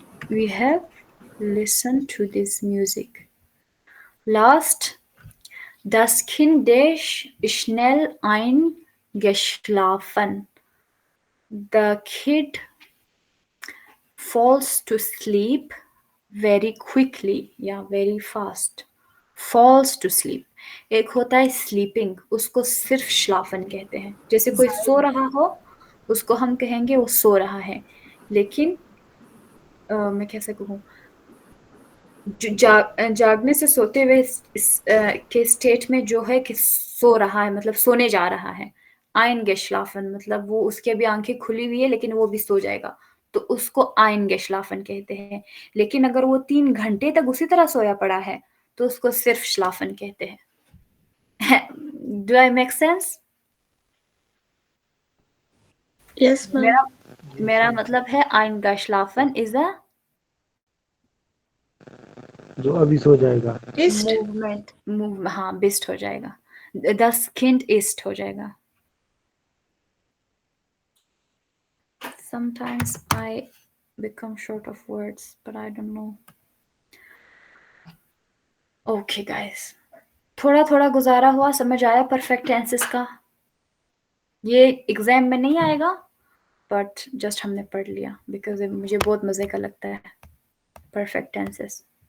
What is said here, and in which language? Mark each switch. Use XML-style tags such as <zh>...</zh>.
<en>We have listened to this music.</en> <de>Last, das Kind ist schnell eingeschlafen.</de> <en>The kid falls to sleep very quickly, yeah, very fast. Falls to sleep.</en> <hi>एक होता है sleeping, उसको सिर्फ schlafen कहते हैं। जैसे कोई सो रहा हो, उसको हम कहेंगे वो सो रहा है, लेकिन मैं कैसे कहूँ, जागने से सोते हुए के स्टेट में जो है कि सो रहा है, मतलब सोने जा रहा है। eingeschlafen मतलब वो उसकी अभी आंखें खुली हुई है लेकिन वो भी सो जाएगा, तो उसको eingeschlafen कहते हैं। लेकिन अगर वो 3 घंटे तक उसी तरह सोया पड़ा है तो उसको सिर्फ schlafen कहते हैं।</hi> <en>Do I make sense? Yes, ma'am.</en> <hi>मेरा मतलब है eingeschlafen</hi> <en>is a</en> <hi>जो अभी सो जाएगा।</hi> <de>Ist.</de> <hi>मूवमेंट, हाँ, बिस्ट हो जाएगा,</hi> <de>das Kind ist</de> <hi>हो जाएगा।</hi> <en>Sometimes I become short of words, but I don't know. Okay guys,</en> <hi>थोड़ा थोड़ा गुजारा हुआ, समझ आया परफेक्ट टेंसेस का? ये एग्जाम में नहीं आएगा,</hi> <en>but just</en> <hi>हमने पढ़ लिया बिकॉज मुझे बहुत मजे का लगता है परफेक्ट टेंसेस।</hi>